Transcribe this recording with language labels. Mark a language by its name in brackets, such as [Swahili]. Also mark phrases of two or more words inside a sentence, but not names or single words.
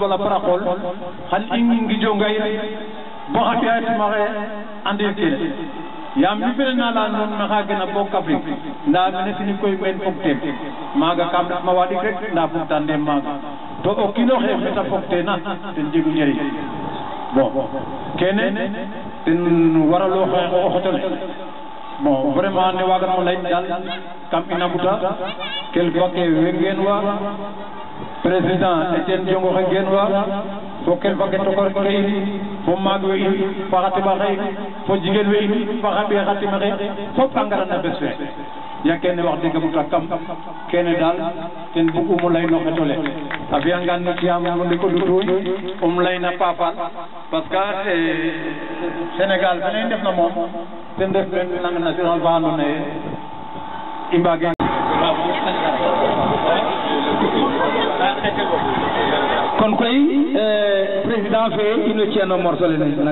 [Serer] wala par a qool xan i ngijongay bo xa ɓiya timaxe andir kene yaam mi fene na leya nuun maxa gena bo Kaffrine nda mene sini koy men fog teen maaga kam ret ma waɗik rek nda fogtaan ndem maaga to o kiino xe meta fog teena ten jegu njeriñ bon kene ten waralo o xotole [French] bon vraiment [Serer] ne waganmo lay dal kam ina buta quelque ke wengen wa président Etienne Diongo xe gen wa fo quelque ke tokor ke in fo maag we in fo xa teɓa xe fo jigéen we in fo xa ɓiya xa tima xe fop a ngara na bes fe ya kene wax deg a buta kam kene dal ten bug'umo lay no xetole a fiyangaan no ciyam no ndiko lutuñ layna paafal [French] parce que [Serer] Sénégal fene i ndefna moom ten ref [French] langue nationale [Serer] fa andoona yee i mbaage kon koy président fe ino ci'ano morceau lene na